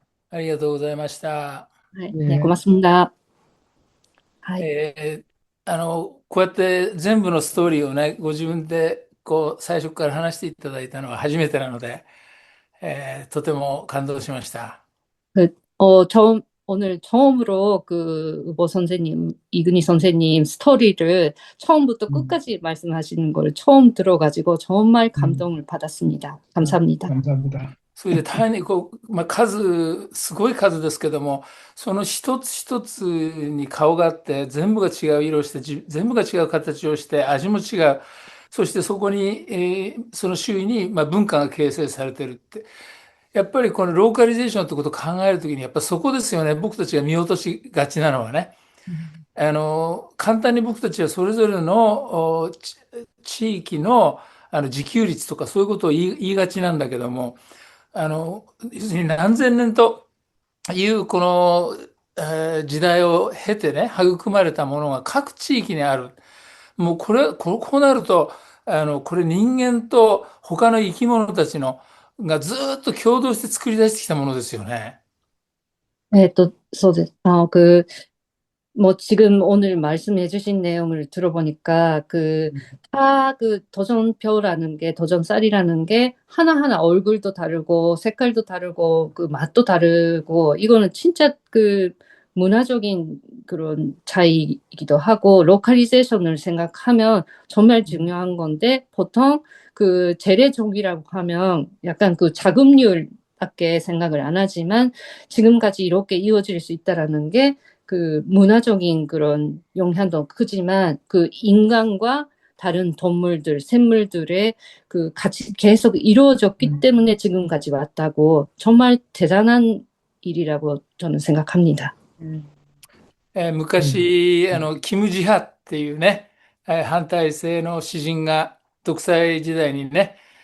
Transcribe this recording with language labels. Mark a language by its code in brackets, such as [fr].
[ja] ありがとうございました。はい、 [ko] 네. 고맙습니다。 [ja] はい。こうやって全部のストーリーをね、ご自分でこう最初から話していただいたのは初めてなので、とても感動しました。 [ko] 오늘 처음으로 그 우보 선생님, 이근희 선생님 스토리를 처음부터 음, 끝까지 말씀하시는 걸 처음 들어가지고 정말 음, 감동을 받았습니다. 감사합니다. 감사합니다. [ja] それで単にこう、数、すごい数ですけども、その一つ一つに顔があって、全部が違う色をして、全部が違う形をして、味も違う。そしてそこに、その周囲に、文化が形成されてるって。やっぱりこのローカリゼーションってことを考えるときに、やっぱそこですよね。僕たちが見落としがちなのはね。簡単に僕たちはそれぞれの地域の、自給率とかそういうことを言いがちなんだけども、要するに何千年というこの、時代を経てね、育まれたものが各地域にある。もうこうなると、これ人間と他の生き物たちのがずーっと共同して作り出してきたものですよね。そうです。 [ko] 뭐 지금 오늘 말씀해 주신 내용을 들어보니까 그 도전표라는 게 도전쌀이라는 게 하나하나 얼굴도 다르고 색깔도 다르고 그 맛도 다르고 이거는 진짜 그 문화적인 그런 차이이기도 하고 로컬리제이션을 생각하면 정말 중요한 건데 보통 그 재래종이라고 하면 약간 그 자급률밖에 생각을 안 하지만 지금까지 이렇게 이어질 수 있다라는 게 그 문화적인 그런 영향도 크지만 그 인간과 다른 동물들, 샘물들의 그 같이 계속 이루어졌기 때문에 지금까지 왔다고 정말 대단한 일이라고 저는 생각합니다. [ja] 昔、キム・ジハっていうね、反体制の詩人が独裁時代にね、